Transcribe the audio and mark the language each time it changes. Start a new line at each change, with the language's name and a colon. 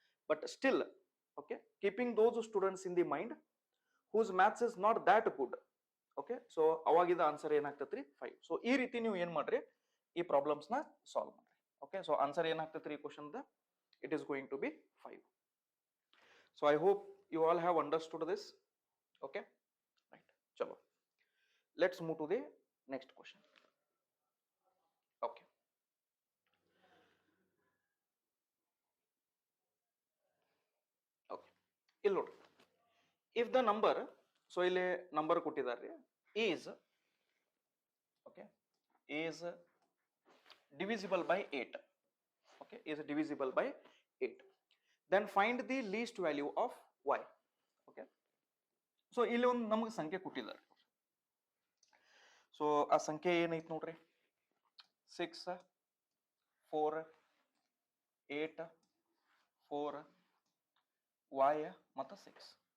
English: But still, okay, keeping those students in the mind whose maths is not that good.
Kannada: Okay, so ಅವಾಗಿದ answer ಏನಾಗ್ತೈತ್ರಿ, 5. So ಈ ರೀತಿ ನೀವು ಏನ್ ಮಾಡ್ರಿ, ಈ problems ನ ಸಾಲ್ವ್ ಮಾಡ್ರಿ.
English: okay, so
Kannada: ಆನ್ಸರ್ ಏನಾಗ್ತೈತ್ರಿ ಈ question the,
English: It is going to be 5. So I hope you all have understood this. Okay, right. Chalo, let's move to the next question. Okay, okay,
Kannada: ಇಲ್ಲಿ ನೋಡಿ,
English: if the number, so
Kannada: ಇಲ್ಲಿ number ಕೊಟ್ಟಿದ್ದಾರೆ,
English: is, okay, is divisible by 8. Okay, is divisible by 8. Then find the least value of y.
Kannada: Okay, so ಇಲ್ಲಿ ಒಂದು ನಮಗೆ ಸಂಖ್ಯೆ ಕೊಟ್ಟಿದ್ದಾರೆ. So ಆ ಸಂಖ್ಯೆ ಏನೈತೆ ನೋಡ್ರಿ, 6 4 8 4 y ಮತ್ತು 6.